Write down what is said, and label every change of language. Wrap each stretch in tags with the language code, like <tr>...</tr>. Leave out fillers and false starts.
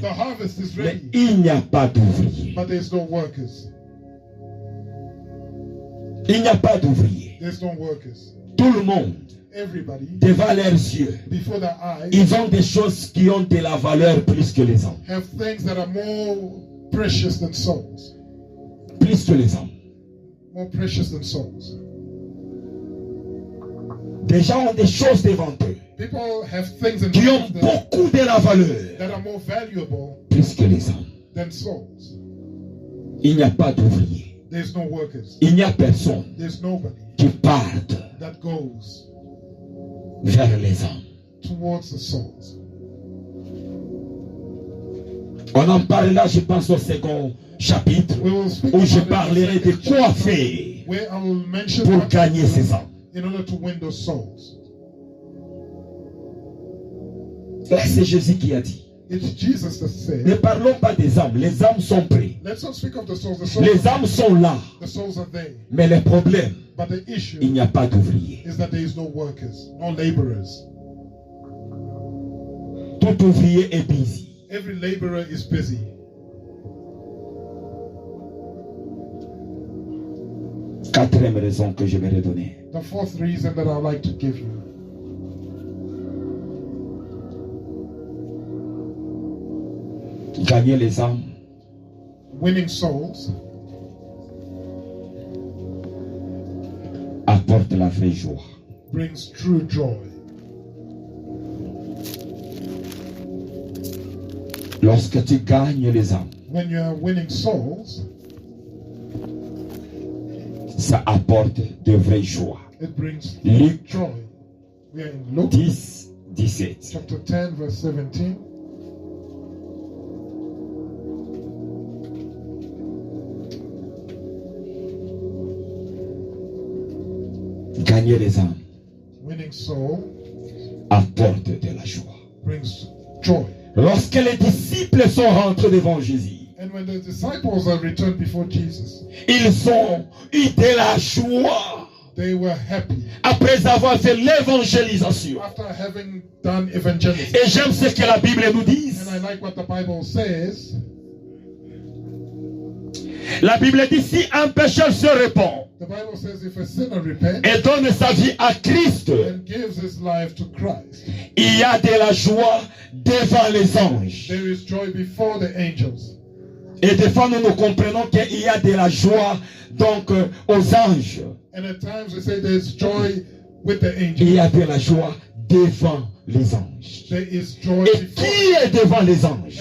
<en>The harvest is</en> <fr>Mais</fr> <en>ready,</en> <fr>il n'y a pas d'ouvriers.</fr> <en>but there's no workers.</en> <fr>Il n'y a pas d'ouvriers.</fr> <en>There's no workers.</en> <fr>Tout le monde,</fr> <en>Everybody,</en> <fr>devant leurs yeux,</fr> <en>before their eyes,</en> <fr>ils ont des choses qui ont de la valeur plus que les hommes.</fr> <en>have things that are more precious than souls.</en> <fr>Plus que les hommes.</fr> <en>More precious than souls.</en> <fr>Des gens ont des choses devant eux</fr> <en>People have things in</en> <fr>qui ont</fr> <en>life that,</en> <fr>beaucoup de la valeur</fr> <en>that are more valuable</en> <fr>plus que les hommes.</fr> <en>than souls.</en> <fr>Il n'y a pas d'ouvriers.</fr> <en>There's no workers.</en> <fr>Il n'y a personne</fr> <en>There's nobody</en> <fr>qui parte</fr> <en>that goes</en> <fr>vers les hommes.</fr> <en>towards the souls.</en> <fr>On en parlera, je pense, au second chapitre</fr> <en>We will speak</en> <fr>où je</fr> <en>about it in</en> <fr>parlerai</fr> <en>the</en> <fr>de</fr> <en>second</en> <fr>quoi</fr> <en>chapter,</en> <fr>faire</fr> <en>where I will mention</en> <fr>pour</fr> <en>what to</en> <fr>gagner</fr> <en>do</en> <fr>ces hommes.</fr> <en>in order to win those souls.</en> <fr>Là, c'est Jésus qui a dit.</fr> <en>It's Jesus that said,</en> <fr>Ne parlons pas des âmes. Les âmes sont prêtes.</fr> <en>let's not speak of the souls. The souls,</en> <fr>Les âmes sont là.</fr> <en>the souls are there.</en> <fr>Mais le problème,</fr> <en>But the issue</en> <fr>il n'y a pas d'ouvriers.</fr> <en>is that there is no workers, no laborers.</en> <fr>Tout ouvrier est busy.</fr> <en>Every laborer is busy.</en> <fr>Quatrième raison que je vais redonner.</fr> <en>The fourth reason that I'd like to give you,</en> <fr>Gagner les âmes</fr> <en>winning souls</en> <fr>apporte la vraie joie.</fr> <en>brings true joy.</en> <fr>Lorsque tu gagnes les âmes,</fr> <en>When you're winning souls,</en> <fr>ça apporte de vraies joies.</fr> <en>it brings</en> <fr>Luc</fr> <en>joy. We are in Luke</en> <fr>10, 17.</fr> <en>chapter 10, verse 17.</en> <fr>Gagner les âmes</fr> <en>Winning soul</en> <fr>apporte de la joie.</fr> <en>brings joy.</en> <fr>Lorsque les disciples sont rentrés devant Jésus,</fr> <en>And when the disciples are returned before Jesus,</en> <fr>ils ont eu de la joie</fr> <en>they were happy</en> <fr>après avoir fait l'évangélisation.</fr> <en>after having done evangelism.</en> <fr>Et j'aime ce que la Bible nous dit.</fr> <en>And I like what the Bible says.</en> <fr>La Bible dit si un pécheur se répand</fr> <en>The Bible says if a sinner repents</en> <fr>et donne sa vie à Christ,</fr> <en>and gives his life to Christ,</en> <fr>il y a de la joie devant les anges.</fr> <en>there is joy before the angels.</en> <fr>Et des fois, nous comprenons qu'il y a de la joie donc aux anges.</fr> <en>And at times we say there's joy with the</en> <fr>Il y</fr> <en>angels.</en> <fr>a de la joie devant les anges.</fr> <en>There is joy</en> <fr>Et</fr> <en>before.</en> <fr>qui est devant les anges?</fr>